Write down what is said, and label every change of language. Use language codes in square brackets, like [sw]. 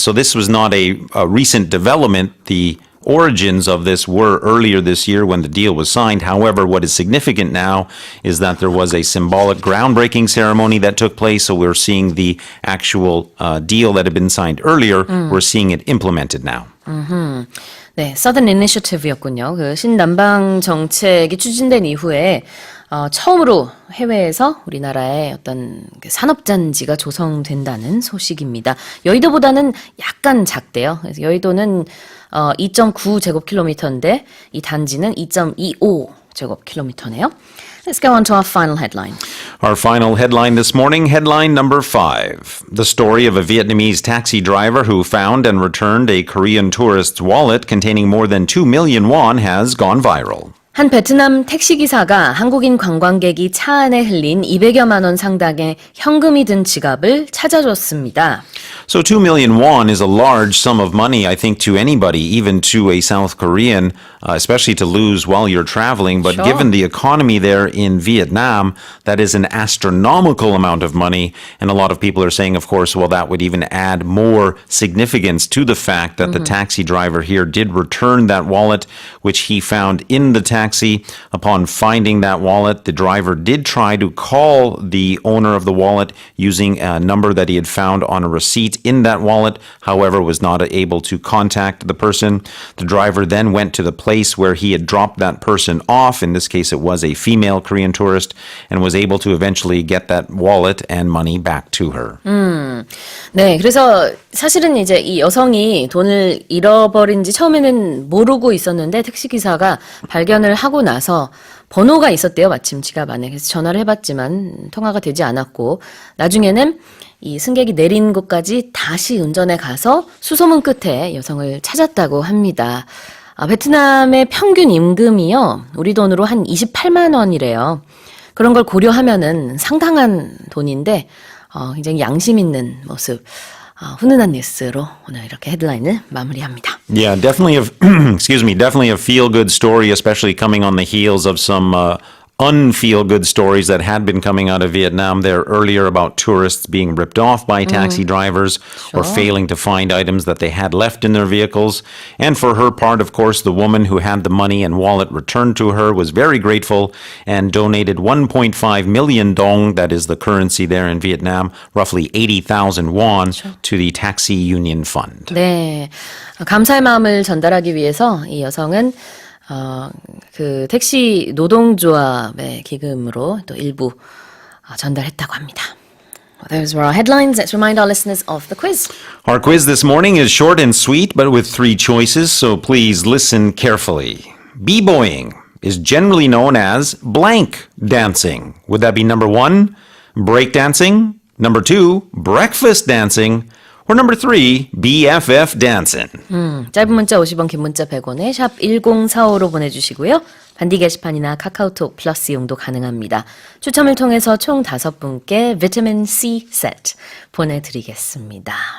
[en] So this was not a recent development. The origins of this were earlier this year when the deal was signed. However, what is significant now is that there was a symbolic groundbreaking ceremony that took place. So we're seeing the actual deal that had been signed earlier. We're seeing it implemented now. [ko] 네, Southern Initiative였군요. 그 신남방 정책이 추진된 이후에 처음으로 해외에서 우리나라의 어떤 그 산업단지가 조성된다는 소식입니다. 여의도보다는 약간 작대요. 그래서 여의도는 2.9제곱킬로미터인데 이 단지는 2.25제곱킬로미터네요. [en] Let's go on to our final headline. Our final headline this morning, headline number 5. The story of a Vietnamese taxi driver who found and returned a Korean tourist's wallet containing more than 2 million won has gone viral. [ko] 한 베트남 택시기사가 한국인 관광객이 차 안에 흘린 200여만 원 상당의 현금이 든 지갑을 찾아줬습니다. [en] So 2 million won is a large sum of money, I think, to anybody, even to a South Korean, especially to lose while you're traveling. But Sure. given the economy there in Vietnam, that is an astronomical amount of money. And a lot of people are saying, of course, well, that would even add more significance to the fact that the taxi driver here did return that wallet, which he found in the taxi. Upon finding that wallet, the driver did try to call the owner of the wallet using a number that he had found on a receipt in that wallet, however, was not able to contact the person. The driver then went to the place where he had dropped that person off. In this case, it was a female Korean tourist, and was able to eventually get that wallet and money back to her. [ko] 네, 그래서 사실은 이제 이 여성이 돈을 잃어버린지 처음에는 모르고 있었는데 택시기사가 발견을 하고 나서 번호가 있었대요, 마침 지갑 안에. 그래서 전화를 해봤지만 통화가 되지 않았고, 나중에는 이 승객이 내린 곳까지 다시 운전해 가서 수소문 끝에 여성을 찾았다고 합니다. 베트남의 평균 임금이요, 우리 돈으로 한 28만 원이래요. 그런 걸 고려하면은 상당한 돈인데, 굉장히 양심 있는 모습, 훈훈한 뉴스로 오늘 이렇게 헤드라인을 마무리합니다. [en] Yeah, definitely definitely a feel-good story, especially coming on the heels of some unfeel-good stories that had been coming out of Vietnam there earlier about tourists being ripped off by taxi drivers or failing to find items that they had left in their vehicles. And for her part, of course, the woman who had the money and wallet returned to her was very grateful and donated 1.5 million dong, that is the currency there in Vietnam, roughly 80,000 won, to the Taxi Union Fund. 네, 감사의 마음을 전달하기 위해서 이 여성은 그 택시 노동조합의 기금으로 또 일부 전달했다고 합니다. Those were our headlines. Let's remind our listeners of the quiz. Our quiz this morning is short and sweet, but with 3 choices, so please listen carefully. B-boying is generally known as blank dancing. Would that be number 1, break dancing, number 2, breakfast dancing, or number 3, BFF dancing? [ko] 짧은 문자 50원, 긴 문자 100원에 샵 1045로 보내주시고요. 반디 게시판이나 카카오톡 플러스 이용도 가능합니다. 추첨을 통해서 총 5분께 비타민 C 세트 보내드리겠습니다.